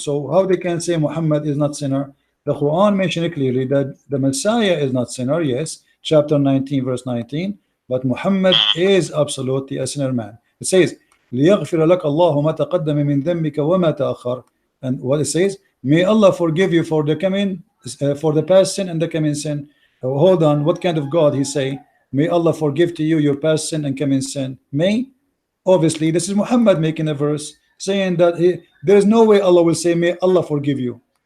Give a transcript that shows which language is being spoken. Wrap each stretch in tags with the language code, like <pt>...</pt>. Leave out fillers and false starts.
<en>So how they can say Muhammad is not sinner? The Quran mentioned clearly that the Messiah is not sinner. Yes, chapter 19 verse 19. But Muhammad is absolutely a sinner man. It says,</en> <ar>لِيَغْفِرَ لَكَ اللَّهُ مَا تَقَدَّمَ مِنْ ذَنبِكَ وَمَا تَأَخَّرَ.</ar> <en>And what it says, may Allah forgive you for the coming, for the past sin and the coming sin. Hold on, what kind of God he say? May Allah forgive to you your past sin and coming sin. May? Obviously, this is Muhammad making a verse saying that there is no way Allah will say, may Allah forgive you.</en>